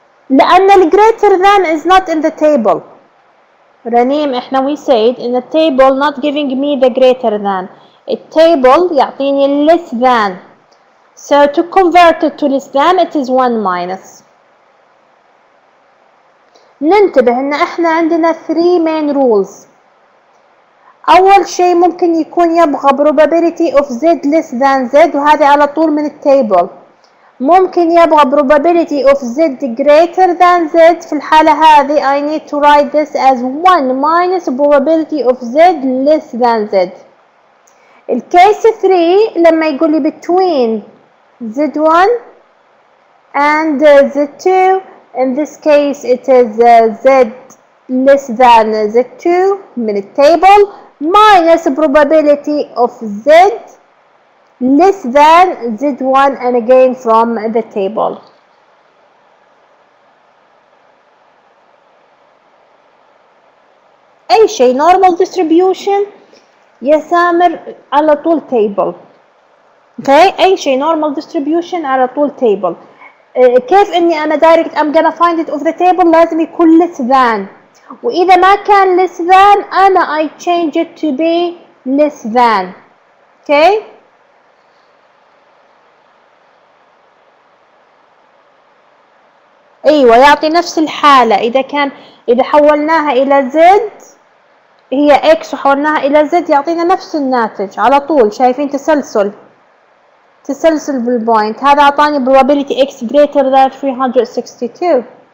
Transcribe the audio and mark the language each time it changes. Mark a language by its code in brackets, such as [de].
[ar] لأن ال [en] greater than is not in the table. رنيم [ar] احنا [en] we said in the table not giving me the greater than. The table [ar] يعطيني [en] less than. So to convert it to less than it is 1 minus. [ar] ننتبه ان احنا عندنا [en] 3 main rules. [ar] أول شيء ممكن يكون يبغى [en] probability of z less than z [ar] وهذه على طول من التيبل. ممكن يبغى [en] probability of z greater than z. [ar] في الحالة هذه [en] I need to write this as 1 minus probability of z less than z. [ar] الكيس 3 لما يقول لي [en] between z1 and z2, in this case it is z less than z2 [ar] من التable [en] minus probability of z less than z1 and again from the table. [ar] أي شيء [en] normal distribution [ar] يا سامر على طول table. [en] Okay, [ar] أي شيء [en] normal distribution [ar] على طول [en] table. [ar] كيف إني أنا [en] direct I'm gonna find it of the table [ar] لازم يكون [en] less than. [ar] وإذا ما كان [en] less than [ar] أنا [en] I change it to be less than. Okay. [ar] ايوه يعطي نفس الحالة. اذا حولناها الى زد هي اكس وحولناها الى زد يعطينا نفس الناتج على طول. شايفين تسلسل بالبوينت. هذا اعطاني [en] probability x greater than 362.